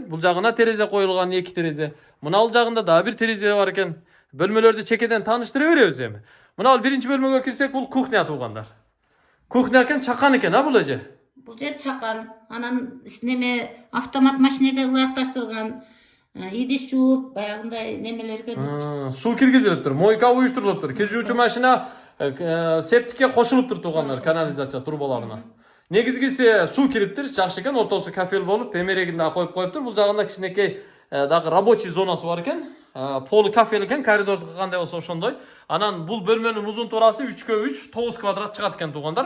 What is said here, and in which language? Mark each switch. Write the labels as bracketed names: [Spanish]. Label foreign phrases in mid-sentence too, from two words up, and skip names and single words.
[Kyrgyz] Бул жагына терезе коюлган, 2 терезе. Мына бул жагында да бир терезе бар экен. Бөлмөлөрдү чекеден тааныштыра беребиз эми. Мына бул биринчи бөлмөгө кирсек, бул кухня туугандар. Кухня экен, чакан экен, бул эже. Бул жер чакан. Анан неме автомат машинеге ылайыкташтырылган. Идиш жууп, баягыдай немелерге Суу киргизилиптир, мойка уюштурулуптур. Kir жуучу машина септикке кошулуптур туугандар, канализация трубаларына. Негизгиси суу кириптир, жакшы экен, ортосу кафел болуп, эмерегин да коюп коюптур. Бул жагында кичинекей дагы рабочий зонасы бар экен. Полу кафел экен, коридорду кылгандай болсо ошондой. Анан бул бөлмөнүн узун турасы 3x3 9 квадрат чыгат экен туугандар.